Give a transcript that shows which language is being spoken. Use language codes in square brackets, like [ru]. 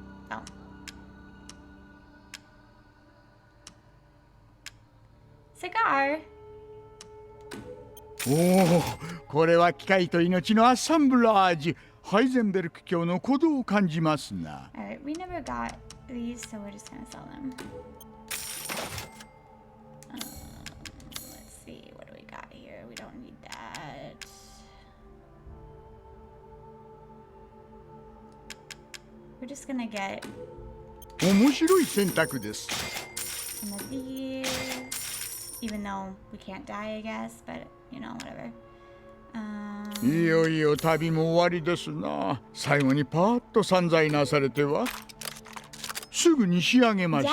[en] oh. Cigar. [ja] おお、これは機械と命のアッサンブラージュ。ハイゼンベルク卿の鼓動を感じますな。 [en] Alright, we never got these, so we're just gonna sell them. Let's see, what do we got here? We don't need that. We're just gonna get [ja] 面白い選択です。 [en] some of these, even though we can't die, I guess, but you know, whatever. [ja] いよいよ旅も終わりですな。最後にパーッと散財なされては。すぐに仕上げましょう。